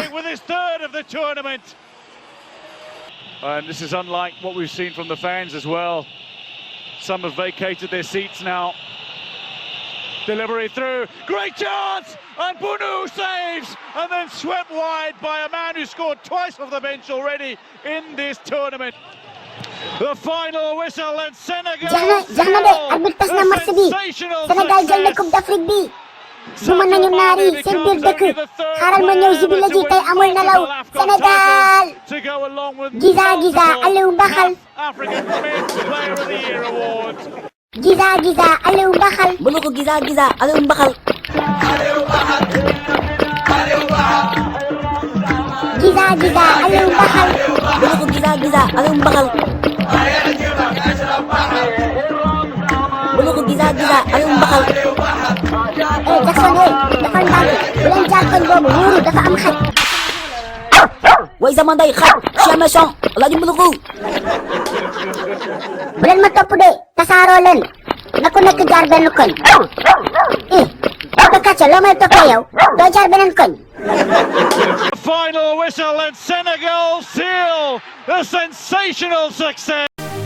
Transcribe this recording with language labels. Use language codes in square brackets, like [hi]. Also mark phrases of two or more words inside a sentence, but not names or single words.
[en] With his third of the tournament. And this is unlike what we've seen from the fans as well. Some have vacated their seats now. Delivery through, great chance, and Bunu saves, and then swept wide by a man who scored twice off the bench already in this tournament. The final whistle, and Senegal. [wo] jeex na de arbitre tas na match bi Sénégal jël na [fr] coupe d'Afrique [wo] bi duma nañu naar yi seen biir dëkk xaaral ma ñëw jubile ji tey amul nelaw Sénégal giza Aliou Mbaxal [en] African Men's Player of the Year award. [wo] Giza Giza Aliou Mbaxal. Mbuluxu Giza Giza Aliou Mbaxal. Giza Giza Aliou Mbaxal. Mbuluxu Giza Giza Aliou Mbaxal. Mbuluxu Giza Giza Aliou Mbaxal. Jackson defal ndànk bu leen jaar koñ boobu wóoru dafa am xaj. way sama ndey xaj [fr] chien méchant [wo] Alaaji Mbuluxu. bu leen ma topp de tasaaroo leen na ku nekk jaar benn koñ. Papa Kacha loo may toppee yow doo jaar beneen koñ. [en] Final whistle and Senegal seal the sensational success.